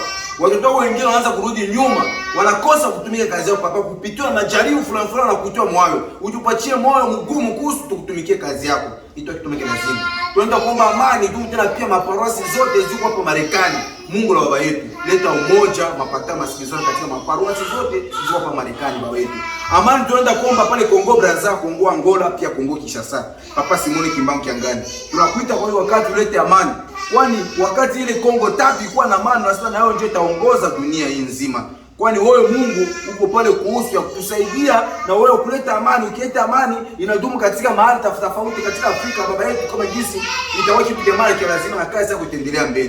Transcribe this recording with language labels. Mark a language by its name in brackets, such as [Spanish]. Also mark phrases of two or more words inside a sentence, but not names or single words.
[Swahili] Watoto wengine wanaanza kurudi nyuma, wanakosa kutumika kazi yao papa, kupitiwa majaribu fulani na kutoa moyo. Utupatie moyo mgumu kuhusu tukutumikie kazi yako. Itokitumike lazima. Tunaenda kuomba amani tu tena pia maparosi zote ziko hapo Marekani. Mungu na baba yetu, leta umoja, mapatano, masikilizano katika maparosi zote ziko hapa Marekani baba yetu. Amani tunaenda kuomba pale Kongo Brazza, Kongo Angola, pia Kongo Kinshasa. Papa Simoni Kimbangu Kiangani. Tunakuita kwa wakati ulete amani. Kwani wakati ile Kongo tatu ilikuwa na amani na sasa nayo ndio itaongoza dunia hii nzima. Kwani wewe Mungu uko pale kuhusu ya kutusaidia na wewe kuleta amani. Ukileta amani inadumu katika mahali tofauti katika Afrika baba yetu, kama jinsi itawaki tukiamana kwa lazima na kazi yako itaendelea mbele.